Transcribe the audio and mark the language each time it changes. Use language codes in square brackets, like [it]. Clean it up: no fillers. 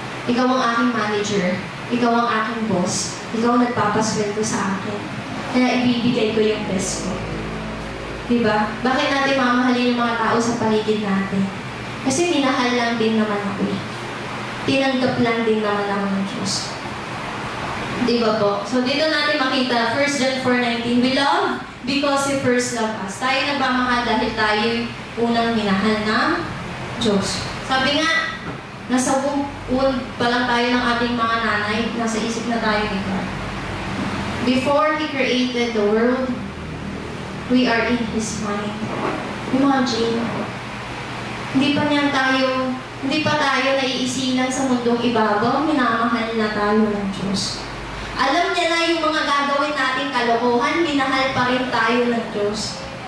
[tl] Ikaw ang aking manager. Ikaw ang aking boss. Ikaw ang nagpapasweldo sa akin. Kaya ibibigay ko yung best ko. Diba? Bakit natin mamahalin yung mga tao sa paligid natin? Kasi minahal lang din naman ako eh. Tinanggap lang din naman ng Diyos. Diba po? So dito natin makita, [en] 1 John 4:19, we love because He first loved us. [tl] Tayo nagmamahal dahil tayo unang minahal ng Diyos. Sabi nga, nasa womb pa lang tayo ng ating mga nanay, nasa isip na tayo ni God. [en] Before He created the world, we are in His mind. [tl] Imagine, hindi pa tayo naiisilang sa mundong ibabaw, minamahal na tayo ng Diyos. Alam niya na yung mga gagawin nating kalokohan, minahal pa rin tayo ng Diyos.